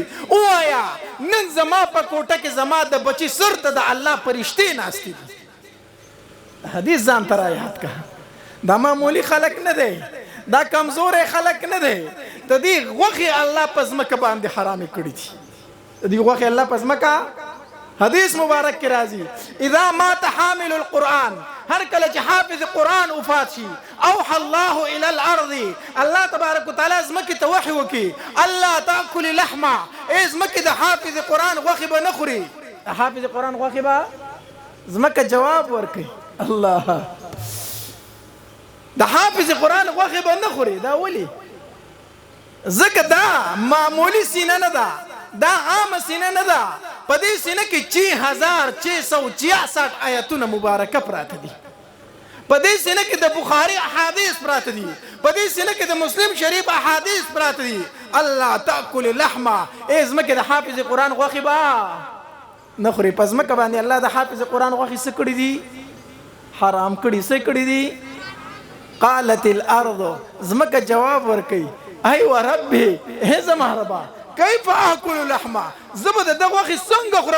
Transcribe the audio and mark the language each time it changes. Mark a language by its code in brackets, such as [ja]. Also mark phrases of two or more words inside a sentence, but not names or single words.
[ps] ووایه نن زما په کوټه کې زما د بچي سر ته د الله فرشتې ناستې دي. حدیث ځان ته را یاد کا. دا معمولی خلک نه دی، دا کمزوری خلک نه دی. د دې غوښې الله په ځمکه باندې حرامې کړي دي، د دې غوښې الله په ځمکه حدیث مبارک کی راضی [ar] اذا مات حامل القرآن، [ps] هر کله چې حافظ قرآن وفات شي [ar] اوحى الله الى الارض، [ps] الله تبارک وتعالى زمکه ته وحی وکي [ar] الله تاكل لحمه، [ps] زمکه د حافظ قرآن غوښه به نه خوري، حافظ قرآن غوښه به زمکه جواب ورکي. الله د حافظ قرآن غوښه به نه خوري. دا ولی؟ ځکه دا معمولی سینه نه ده، دا عام سینه نه ده. په دې سینه کې 6666 آیتونه مبارکه پراته دي، په دې سینه کې د بخاري احادیث پراته دي، په دې سینه کې د مسلم شریف احادیث پراته دي. [ar] الله تاكل لحمه، [ps] ځمکه د حافظ قرآن غوښې به نه خوري. په ځمکه باندې الله د حافظ قرآن غوښې څه کړي دي؟ حرام کړي. څه کړي دي؟ [ar] قالت الارض، [ps] ځمکه جواب ورکوي ایوه ربي، هې زما ربه [ar] کیف آکل لحمه، [ps] زه به د ده غوښې څنګه خورم؟